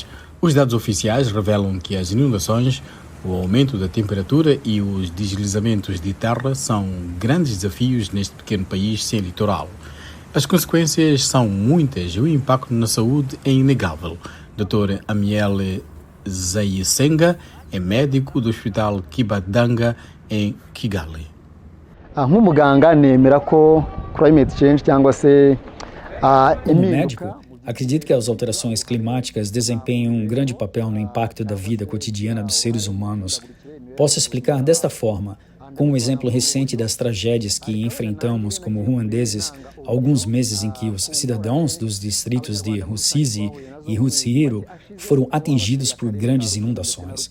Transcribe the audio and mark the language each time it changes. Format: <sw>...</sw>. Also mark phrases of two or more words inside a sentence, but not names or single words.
<pt>Os dados oficiais revelam que as inundações, o aumento da temperatura e os deslizamentos de terra são grandes desafios neste pequeno país sem litoral. As consequências são muitas e o impacto na saúde é inegável. Dr. Amiel Zayisenga é médico do Hospital Kibadanga, em Kigali.</pt> <rw>Nk'umuganga nemera ko</rw> <en>climate change</en> <rw>cyangwa se</rw> <pt>Como médico, acredito que as alterações climáticas desempenham um grande papel no impacto da vida cotidiana dos seres humanos. Posso explicar desta forma, com o exemplo recente das tragédias que enfrentamos como ruandeses, alguns meses em que os cidadãos dos distritos de Rusizi e Rutsiro foram atingidos por grandes inundações.</pt>